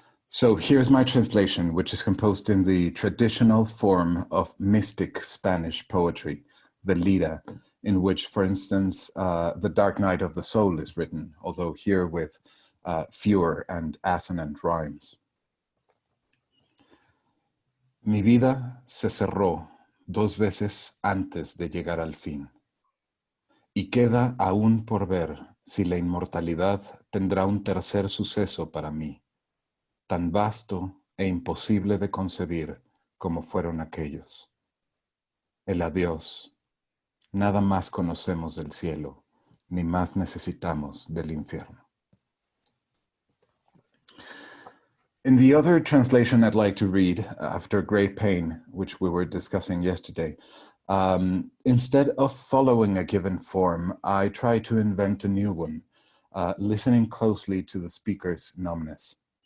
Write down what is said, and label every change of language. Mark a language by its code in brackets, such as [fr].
[en] So here's my translation, which is composed in the traditional form of mystic Spanish poetry, the lira, in which, for instance, The Dark Night of the Soul is written, although here with fewer and assonant rhymes. [es] Mi vida se cerró 2 veces antes de llegar al fin, y queda aún por ver si la inmortalidad tendrá un tercer suceso para mí, tan vasto e imposible de concebir como fueron aquellos. El adiós. Nada más conocemos del cielo, ni más necesitamos del infierno. [en] In the other translation I'd like to read, After Great Pain, which we were discussing yesterday, instead of following a given form, I try to invent a new one, listening closely to the speaker's numbness.